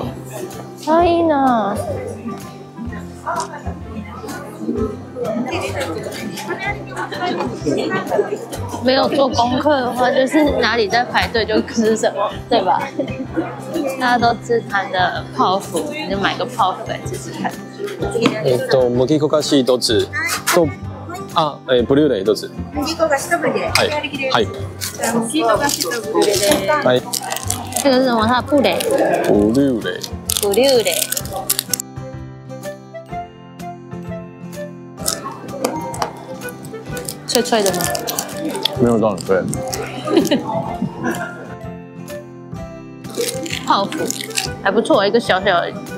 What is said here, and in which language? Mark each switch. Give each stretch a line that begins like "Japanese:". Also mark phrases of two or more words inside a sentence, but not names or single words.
Chinese: 可以呢。沒有做功課的話，就是哪裡在排隊就吃什麼，對吧？大家都吃它的泡芙，你就買個泡芙來吃吃看。
Japanese: 麦きこがし一つとブリュレ一つ。はい。はい。
Chinese: 这个是什麼？它的布蕾。
Japanese: ブリュレ。
Chinese: 布蕾。脆脆的嗎？沒有到很脆。泡芙還不錯，一個小小的。